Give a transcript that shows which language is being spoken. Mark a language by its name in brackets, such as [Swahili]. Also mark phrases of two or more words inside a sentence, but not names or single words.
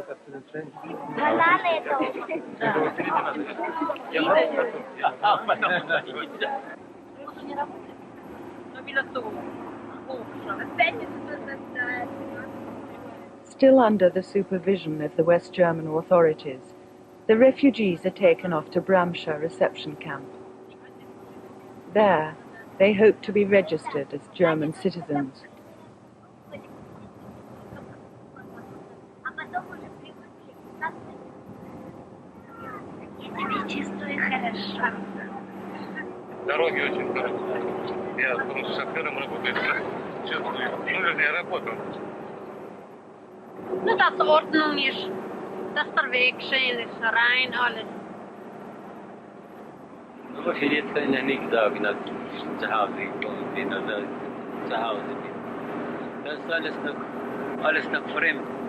[English] Still under the supervision of the West German authorities, the refugees are taken off to Bramscha reception camp. There, they hope to be registered as German citizens. [Russian] Дороги очень хорошие. Я с шофером работаю. Чувствую. Ну, вернее, работаю. [German] Nu, dass Ordnung ist, dass der Weg schön ist, rein alles. Aber ich will jetzt kann ich nicht sagen, dass ich zu Hause gekommen bin oder zu Hause bin. Das ist alles noch fremd.